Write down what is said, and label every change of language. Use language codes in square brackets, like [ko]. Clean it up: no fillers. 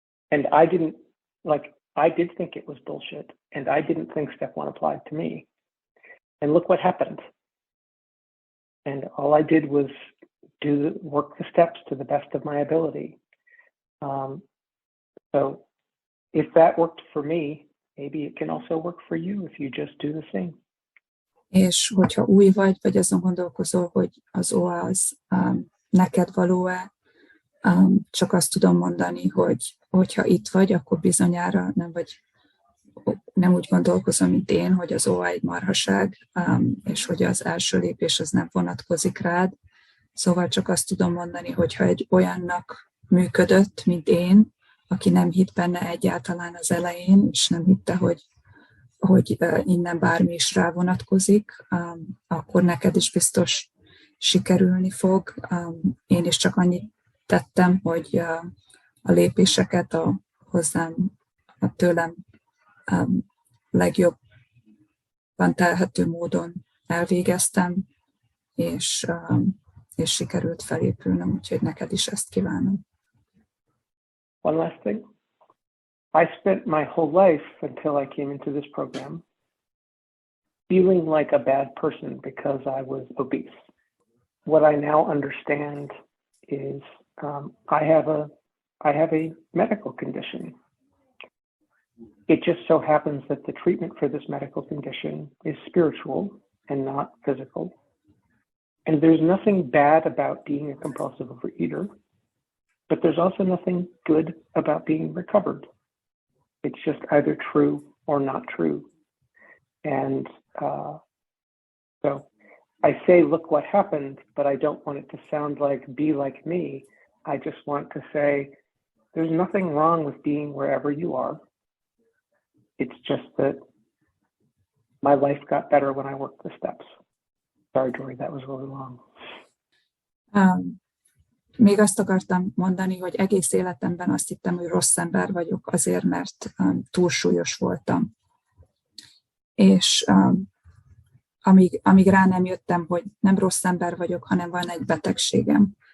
[en] And I did think it was bullshit, and I didn't think step 1 applied to me. And look what happened. And all I did was work the steps to the best of my ability. So if that worked for me, maybe it can also work for you if you just do the same. [hu] És hogyha új vagy azon gondolkozol, hogy az OA az neked való-e, csak azt tudom mondani, hogy hogyha itt vagy, akkor bizonyára nem úgy gondolkozom, mint én, hogy az OA egy marhaság, és hogy az első lépés az nem vonatkozik rád. Szóval csak azt tudom mondani, hogyha egy olyannak működött, mint én, aki nem hitt benne egyáltalán az elején, és nem hitte, hogy innen bármi is rá vonatkozik, akkor neked is biztos sikerülni fog. Én is csak annyit tettem, hogy a lépéseket a tőlem legjobban telhető módon elvégeztem, és sikerült felépülnöm, úgyhogy neked is ezt kívánom. [en] One last thing. I spent my whole life until I came into this program feeling like a bad person because I was obese. What I now understand is I have a medical condition. It just so happens that the treatment for this medical condition is spiritual and not physical. And there's nothing bad about being a compulsive overeater, but there's also nothing good about being recovered. It's just either true or not true. And so I say, look what happened, but I don't want it to sound like be like me. I just want to say there's nothing wrong with being wherever you are. It's just that my life got better when I worked the steps. Sorry, Dory, that was really long. [hu] Még azt akartam mondani, hogy egész életemben azt hittem, hogy rossz ember vagyok azért, mert túlsúlyos voltam. És amíg rá nem jöttem, hogy nem rossz ember vagyok, hanem van egy betegségem.